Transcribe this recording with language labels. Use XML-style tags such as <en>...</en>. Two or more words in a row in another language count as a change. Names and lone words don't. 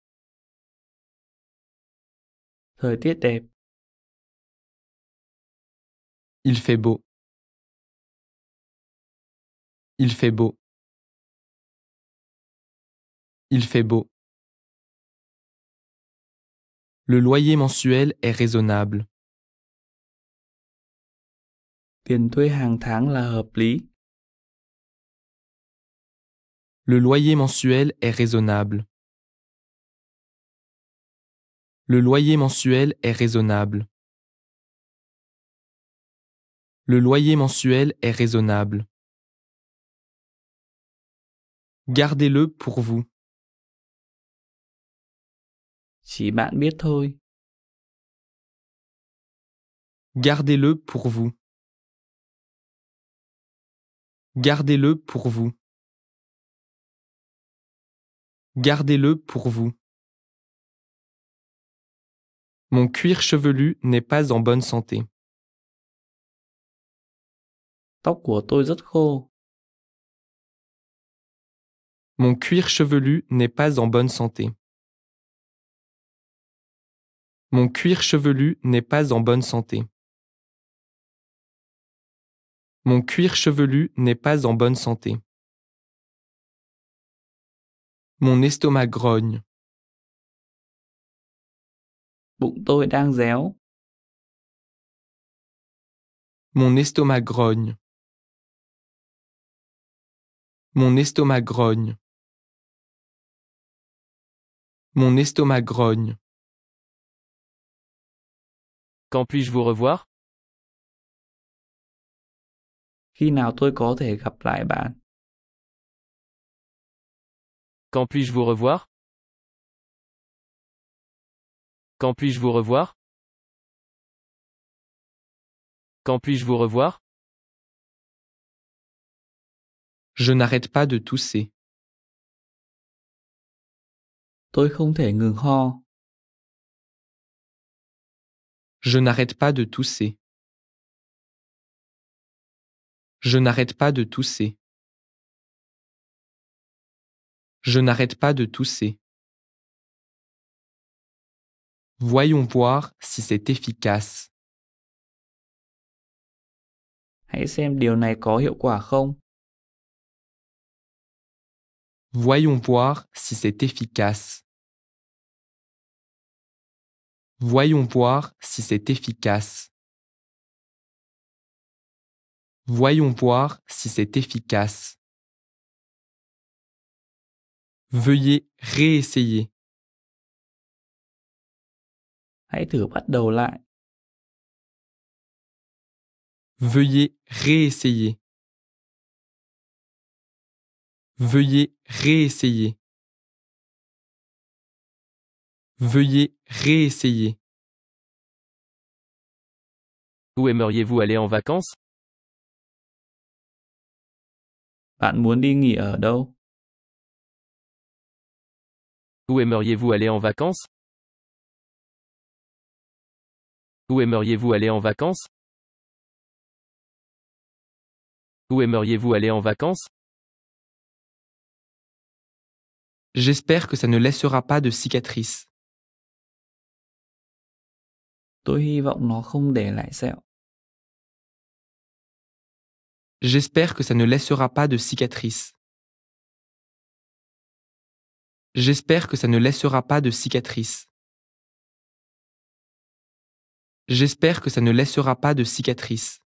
<vi>Thời tiết đẹp.</vi> <fr>Il fait beau. Il fait beau. Il fait beau. Le loyer mensuel est raisonnable.</fr> <vi>Tiền thuê hàng tháng là hợp lý.</vi> <fr>Le loyer mensuel est raisonnable. Le loyer mensuel est raisonnable. Le loyer mensuel est raisonnable. Gardez-le pour vous.</fr> <vi>Chỉ bạn biết thôi.</vi> <fr>Gardez-le pour vous. Gardez-le pour vous. Gardez-le pour vous. Mon cuir chevelu n'est pas en bonne santé.</fr> <vi>Tóc của tôi rất khô.</vi> <fr>Mon cuir chevelu n'est pas en bonne santé. Mon cuir chevelu n'est pas en bonne santé. Mon cuir chevelu n'est pas en bonne santé. Mon estomac grogne.</fr> <vi>Bụng tôi đang réo.</vi> <fr>Mon estomac grogne. Mon estomac grogne. Mon estomac grogne. Quand puis-je vous revoir?</fr> <vi>Khi nào tôi có thể gặp lại bạn?</vi> <fr>Quand puis-je vous revoir? Quand puis-je vous revoir? Quand puis-je vous revoir? Je n'arrête pas de tousser.</fr> <vi>Tôi không thể ngừng ho.</vi> <fr>Je n'arrête pas de tousser. Je n'arrête pas de tousser. Je n'arrête pas de tousser. Voyons voir si c'est efficace.</fr> <vi>Hãy xem điều này có hiệu quả không.</vi> <fr>Voyons voir si c'est efficace. Voyons voir si c'est efficace. Voyons voir si c'est efficace. Veuillez réessayer.</fr> <vi>Hãy thử bắt đầu lại.</vi> <fr>Veuillez réessayer. Veuillez réessayer. Veuillez réessayer. Où aimeriez-vous aller en vacances?</fr> <vi>Bạn muốn đi nghỉ ở đâu?</vi> <fr>Où aimeriez-vous aller en vacances? Où aimeriez-vous aller en vacances? Où aimeriez-vous aller en vacances? J'espère que ça ne laissera pas de cicatrices.</fr> <vi>Tôi hy vọng nó không để lại sẹo.</vi> <fr>J'espère que ça ne laissera pas de cicatrices. J'espère que ça ne laissera pas de cicatrices. J'espère que ça ne laissera pas de cicatrices.</fr>